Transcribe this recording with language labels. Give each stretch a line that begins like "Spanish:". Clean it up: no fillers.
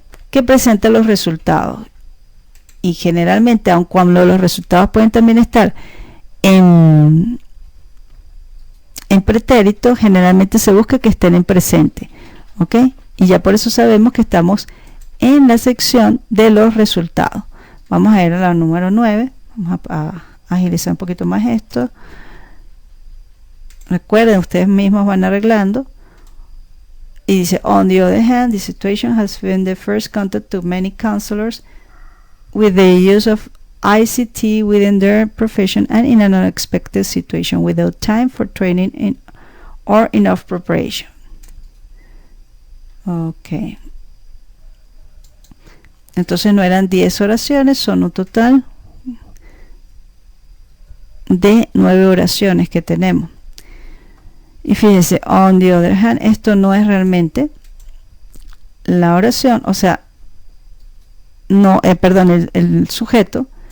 Spanish: que presenta los resultados. Y generalmente, aun cuando los resultados pueden también estar en pretérito, generalmente se busca que estén en presente, ¿ok? Y ya por eso sabemos que estamos en la sección de los resultados. Vamos a ir a la número 9. Vamos a agilizar un poquito más esto. Recuerden, ustedes mismos van arreglando. Y dice,
English: on the other hand, the situation has been the first contact to many counselors with the use of ICT within their profession and in an unexpected situation without time for training or enough preparation. Ok.
Spanish: Entonces no eran 10 oraciones, son un total de 9 oraciones que tenemos. Y fíjense,
English: on the other hand,
Spanish: esto no es realmente la oración, o sea, no, perdón, el sujeto.